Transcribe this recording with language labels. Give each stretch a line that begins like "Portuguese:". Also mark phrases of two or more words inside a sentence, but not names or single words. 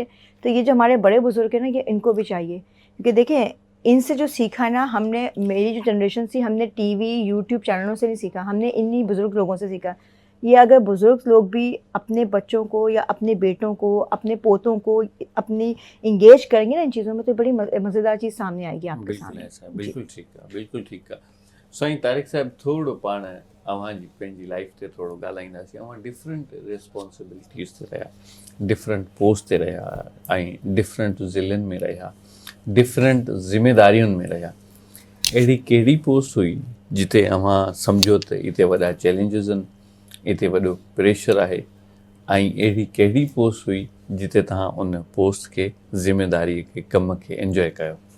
Urdu: تو یہ جو ہمارے بڑے بزرگ ہیں نا, یہ ان کو بھی چاہیے, کیونکہ دیکھیں ان سے جو سیکھا ہے نا ہم نے, میری جو جنریشن تھی, ہم نے ٹی وی یوٹیوب چینلوں سے نہیں سیکھا, ہم نے انہی بزرگ لوگوں سے سیکھا. یہ اگر بزرگ لوگ بھی اپنے بچوں کو یا اپنے بیٹوں کو, اپنے پوتوں کو اپنی انگیج کریں گے نا ان چیزوں میں, تو بڑی مزیدار چیز سامنے آئے گی آپ کے سامنے. بالکل ٹھیک ہے, بالکل ٹھیک ہے.
Sindhi: साईं तारिक साहिब थोरो पाण अव्हांजी पंहिंजी लाइफ ते थोरो ॻाल्हाईंदासीं. अव्हां
English: different responsibilities
Sindhi: ते रहिया,
English: different post
Sindhi: ते रहिया ऐं डिफरेंट ज़िलनि में रहिया, डिफरेंट ज़िम्मेदारियुनि में रहिया. अहिड़ी कहिड़ी पोस्ट हुई जिते अव्हां सम्झो त हिते वॾा चैलेंजिस आहिनि, हिते वॾो प्रेशर आहे, ऐं अहिड़ी कहिड़ी पोस्ट हुई जिते तव्हां उन पोस्ट खे, ज़िम्मेदारीअ खे, कम खे एंजॉय कयो?